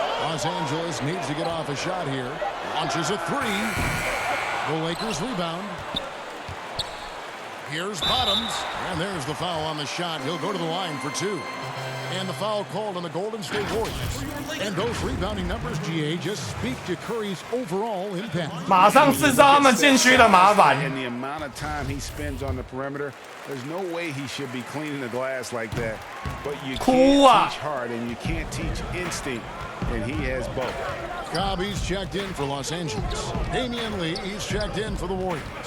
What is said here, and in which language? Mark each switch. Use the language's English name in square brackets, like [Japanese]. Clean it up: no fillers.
[English] Los Angeles needs to get off a shot here. Launches a 3. The Lakers rebound. Here's Bottoms, and there's the foul on the shot. He'll go to the line for 2. And the foul called on the Golden State Warriors. And those rebounding numbers, GA, just speak to Curry's overall impact. [Chinese] 马上制造他们禁区的麻烦。 [English] And the amount of time he spends on the perimeter, there's no way he should be cleaning the glass like that. But you can't teach heart and you can't teach instinct, and he has both. Cobb, he's checked in for Los Angeles. Damian Lee, he's checked in for the Warriors.